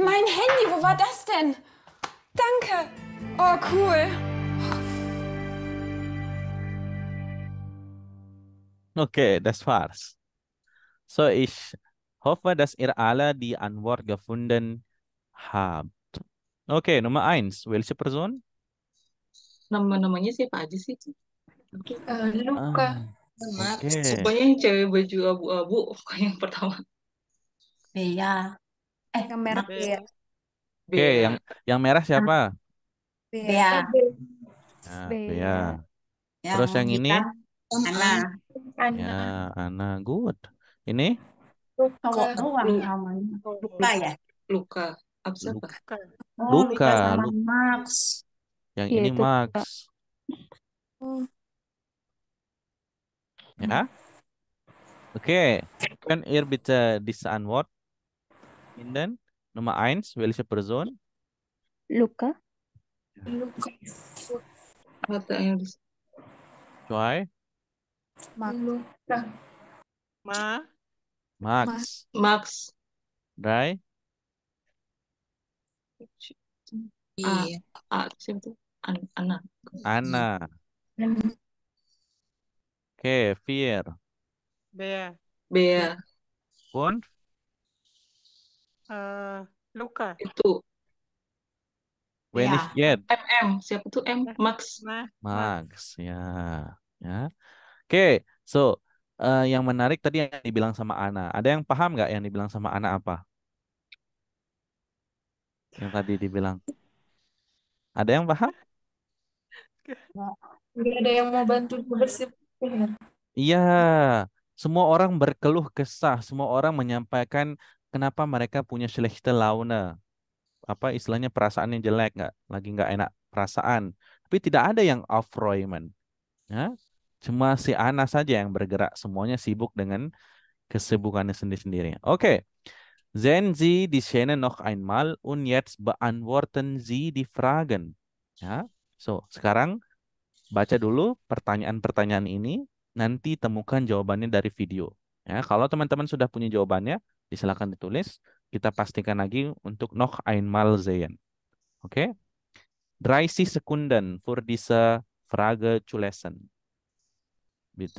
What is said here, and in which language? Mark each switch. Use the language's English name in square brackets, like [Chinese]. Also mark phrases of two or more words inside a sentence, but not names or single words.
[German] Mein Handy, wo war das denn? Danke. Oh, cool. Okay, das war's. So, ich hoffe, dass ihr alle die Antwort gefunden habt. [Indonesian] Oke, nomor 1. [German] Welche Person? [Indonesian] Nama-namanya siapa aja sih? Luka. Oke. Pokoknya yang cewek baju abu-abu, pokoknya yang pertama. Bea. Yang merah Max. Bea. Oke, yang merah siapa? Bea. Nah, Bea. Yang Terus yang ini? Ana. Ya, Ana. Good. Ini? Cowok doang namanya. Luka ya? Luka. Apa siapa? Oh, Luka. sama Max. Yang Iya, ini itu [German] Max. Ja? Okay. Könnt ihr bitte diese Antwort finden? Nummer 1, welche Person? Luca. Warte, Engels. 2, Ma. Max. Max. 3, [Indonesian] Iya. Siapa tuh? Anna. Anna. Okay, 4, Bea. Bea. 5, Luca. Itu. when ich get. MM. Siapa tuh M? Max. Max, ya. Ya. Oke, so yang menarik tadi yang dibilang sama Ana. Ada yang paham nggak yang dibilang sama Ana apa? Yang tadi dibilang. Ada yang paham? Nggak ada yang mau bantu bersih. Iya, semua orang berkeluh kesah, semua orang menyampaikan kenapa mereka punya [German] schlechte Laune. [Indonesian] Apa istilahnya perasaan yang jelek, nggak enak perasaan. Tapi tidak ada yang aufräumen. Ya, cuma si Ana saja yang bergerak, semuanya sibuk dengan kesibukannya sendiri-sendiri. Oke. [German] Sehen Sie die Szene noch einmal und jetzt beantworten Sie die Fragen. [Indonesian] Ya. So, sekarang baca dulu pertanyaan-pertanyaan ini, nanti temukan jawabannya dari video. Ya, kalau teman-teman sudah punya jawabannya, silakan ditulis. Kita pastikan lagi untuk [German] noch einmal sehen. [Indonesian] Oke? [German] 30 Sekunden für diese Frage zu lesen. Bitte.